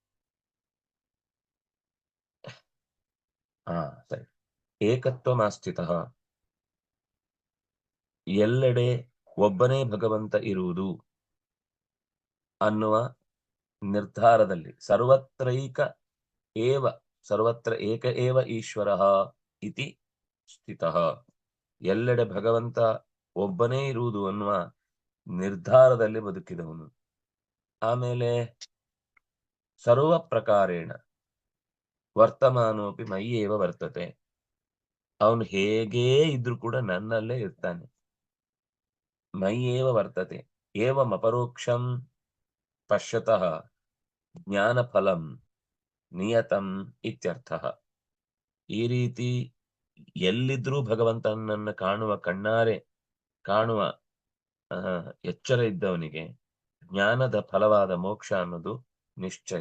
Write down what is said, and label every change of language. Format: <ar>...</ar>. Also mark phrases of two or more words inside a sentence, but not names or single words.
<kn>ಹಾ, ಸರಿ.</kn> <sa>ಏಕತ್ವಮಾಸ್ಥಿತಃ,</sa> <kn>ಎಲ್ಲೆಡೆ ಒಬ್ಬನೇ ಭಗವಂತ ಇರುವುದು ಅನ್ನುವ ನಿರ್ಧಾರದಲ್ಲಿ,</kn> <sa>ಸರ್ವತ್ರೈಕ ಏವ, ಸರ್ವತ್ರ ಏಕ ಏವ ಈಶ್ವರಃ ಇತಿ ಸ್ಥಿತಃ,</sa> <kn>ಎಲ್ಲೆಡೆ ಭಗವಂತ ಒಬ್ಬನೇ ಇರುವುದು ಅನ್ನುವ ನಿರ್ಧಾರದಲ್ಲಿ ಬದುಕಿದವನು. ಆಮೇಲೆ</kn> <sa>ಸರ್ವ ಪ್ರಕಾರೇಣ ವರ್ತಮಾನೋಪಿ ಮೈಯೇವ ವರ್ತತೆ,</sa> <kn>ಅವನು ಹೇಗೇ ಇದ್ರೂ ಕೂಡ ನನ್ನಲ್ಲೇ ಇರ್ತಾನೆ.</kn> <sa>ಮೈಯೇವ ವರ್ತತೆ ಏವಂ ಅಪರೋಕ್ಷಂ ಪಶ್ಯತಃ ಜ್ಞಾನಫಲಂ ನಿಯತಂ ಇತ್ಯರ್ಥಃ.</sa> <kn>ಈ ರೀತಿ ಎಲ್ಲಿದ್ರೂ ಭಗವಂತನನ್ನ ಕಾಣುವ, ಕಣ್ಣಾರೆ ಕಾಣುವ ಎಚ್ಚರ ಇದ್ದವನಿಗೆ ಜ್ಞಾನದ ಫಲವಾದ ಮೋಕ್ಷ ಅನ್ನೋದು ನಿಶ್ಚಯ.</kn>